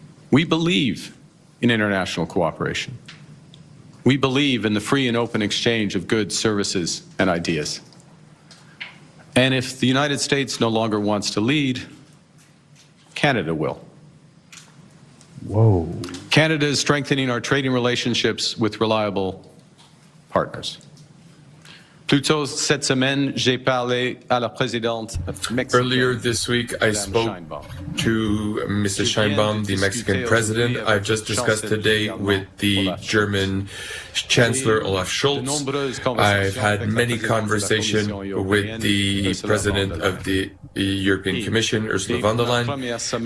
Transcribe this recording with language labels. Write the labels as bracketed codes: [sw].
[en] We believe in international cooperation. We believe in the free and open exchange of goods, services, and ideas. And if the United States no longer wants to lead, Canada will. Whoa. Canada is strengthening our trading relationships with reliable partners. [fr] Plus tôt cette semaine, j'ai parlé à la présidente mexicaine. [en] Earlier this week, I spoke to Mr. Sheinbaum, the Mexican president. I've just discussed today with the German Chancellor Olaf Scholz. I've had many conversations with the president of the European Commission, Ursula von der Leyen.